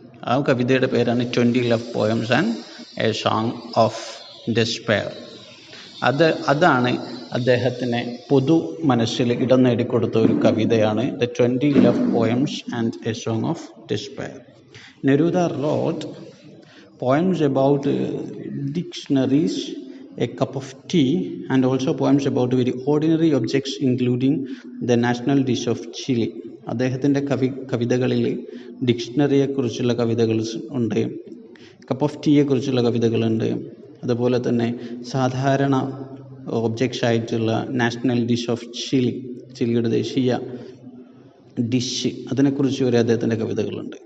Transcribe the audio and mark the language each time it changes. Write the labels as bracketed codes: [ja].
[ml] ആ കവിതയുടെ പേരാണ് 20 love poems and A song of despair. അതാണ് അദ്ദേഹത്തിന് പൊതു മനസ്സിൽ ഇടം നേടിക്കൊടുത്ത ഒരു കവിതയാണ് the 20 love poems and A song of despair. [en] Neruda wrote poems about dictionaries, a cup of tea, and also poems about very ordinary objects including the national dish of Chile. [ml] അദ്ദേഹത്തിൻ്റെ കവിതകളിൽ ഡിക്ഷണറിയെക്കുറിച്ചുള്ള കവിതകൾ ഉണ്ട്, കപ്പ് ഓഫ് ടീയെക്കുറിച്ചുള്ള കവിതകളുണ്ട്, അതുപോലെ തന്നെ സാധാരണ objects ആയിട്ടുള്ള national dish of ചിലിയുടെ ദേശീയ dish, അതിനെക്കുറിച്ച് വരെ അദ്ദേഹത്തിൻ്റെ കവിതകളുണ്ട്.